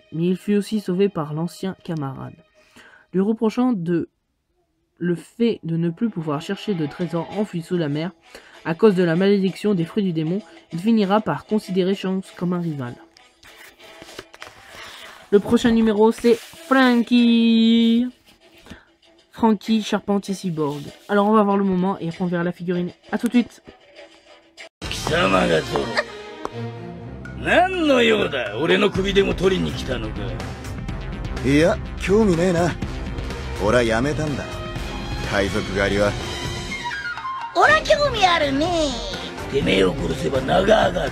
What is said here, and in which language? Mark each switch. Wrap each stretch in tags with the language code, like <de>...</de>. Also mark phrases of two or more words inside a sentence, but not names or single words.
<fr>Mais il fut aussi sauvé par l'ancien camarade. Lui reprochant le fait de ne plus pouvoir chercher de trésors enfouis sous la mer, à cause de la malédiction des fruits du démon, il finira par considérer Shanks comme un rival. Le prochain numéro, c'est Frankie. Frankie, Charpentier Cyborg. Alors on va voir le moment et après on verra la figurine. A tout de suite.</fr> <ja>いや、興味ねえな。俺はやめたんだ。海賊狩りは。俺は興味あるね。てめえを殺せば名が上がる。</ja>